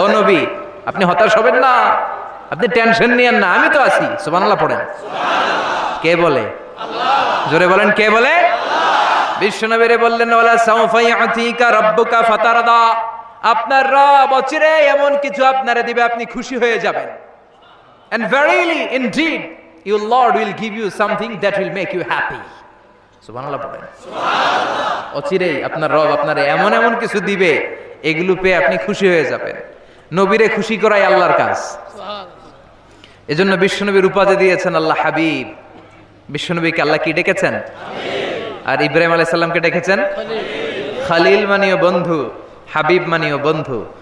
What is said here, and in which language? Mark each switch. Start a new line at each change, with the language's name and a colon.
Bangla: ও নবী আপনি হতাশ হবেন না, আপনি টেনশন নিয়েন না, আমি তো আছি। সুবহানাল্লাহ পড়েন। কে বলে? আল্লাহ। জোরে বলেন কে বলে? বিশ্বনবীরে বললেন
Arabic: ওয়ালা সাউফা ইউতিকা রাব্বুকা ফাতারদা,
Bangla: আপনার রব অচিরে এমন কিছু আপনারে দিবে আপনি খুশি হয়ে যাবেন।
English: And verily indeed your Lord will give you something that will make you happy.
Bangla: সুবহানাল্লাহ পড়েন। সুবহানাল্লাহ। অচিরে আপনার রব আপনারে এমন এমন কিছু দিবে, এগুলো পেয়ে আপনি খুশি হয়ে যাবেন। নবীরে খুশি করাই আল্লাহর কাজ। এজন্য বিশ্বনবীর উপাধি দিয়েছেন আল্লাহ হাবিব। বিশ্বনবীকে আল্লাহ কি ডেকেছেন? আর ইব্রাহিম আলাইহিস সালামকে ডেকেছেন খলিল, মানেও বন্ধু, হাবিব মানেও বন্ধু।